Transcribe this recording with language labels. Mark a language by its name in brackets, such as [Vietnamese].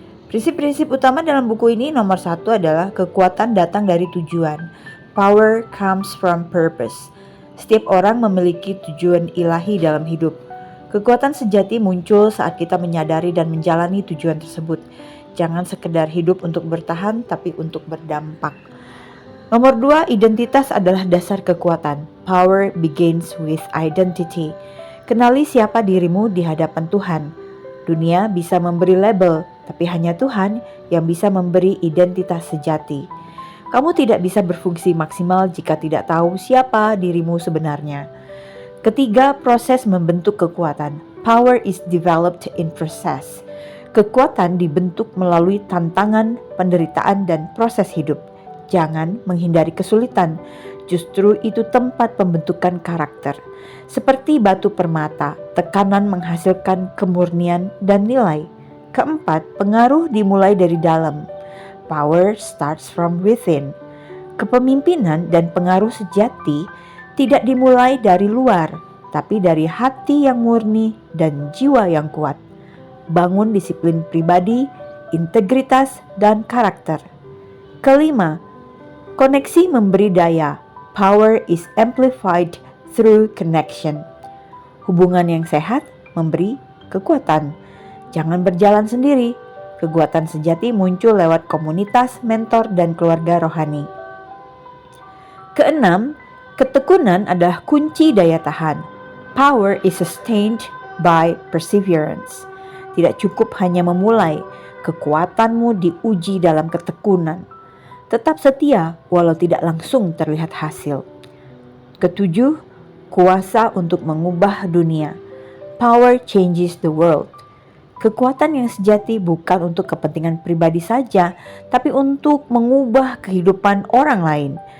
[Indonesian] Prinsip-prinsip utama dalam buku ini nomor 1 adalah kekuatan datang dari tujuan. [English] Power comes from purpose. [Indonesian] Setiap orang memiliki tujuan ilahi dalam hidup. Kekuatan sejati muncul saat kita menyadari dan menjalani tujuan tersebut. Jangan sekedar hidup untuk bertahan, tapi untuk berdampak. Nomor 2, identitas adalah dasar kekuatan. [English] Power begins with identity. [Indonesian] Kenali siapa dirimu di hadapan Tuhan. Dunia bisa memberi label, tapi hanya Tuhan yang bisa memberi identitas sejati. Kamu tidak bisa berfungsi maksimal jika tidak tahu siapa dirimu sebenarnya. Ketiga, proses membentuk kekuatan. [English] Power is developed in process. [Indonesian] Kekuatan dibentuk melalui tantangan, penderitaan, dan proses hidup. Jangan menghindari kesulitan, justru itu tempat pembentukan karakter. Seperti batu permata, tekanan menghasilkan kemurnian dan nilai. Keempat, pengaruh dimulai dari dalam. [English] Power starts from within. [Indonesian] Kepemimpinan dan pengaruh sejati tidak dimulai dari luar, tapi dari hati yang murni dan jiwa yang kuat. Bangun disiplin pribadi, integritas, dan karakter. Kelima, koneksi memberi daya. [English] Power is amplified through connection. [Indonesian] Hubungan yang sehat memberi kekuatan. Jangan berjalan sendiri. Kekuatan sejati muncul lewat komunitas, mentor, dan keluarga rohani. Keenam, ketekunan adalah kunci daya tahan. [English] Power is sustained by perseverance. [Indonesian] Tidak cukup hanya memulai, kekuatanmu diuji dalam ketekunan. Tetap setia walau tidak langsung terlihat hasil. Ketujuh, kuasa untuk mengubah dunia. [English] Power changes the world. [Indonesian] Kekuatan yang sejati bukan untuk kepentingan pribadi saja, tapi untuk mengubah kehidupan orang lain.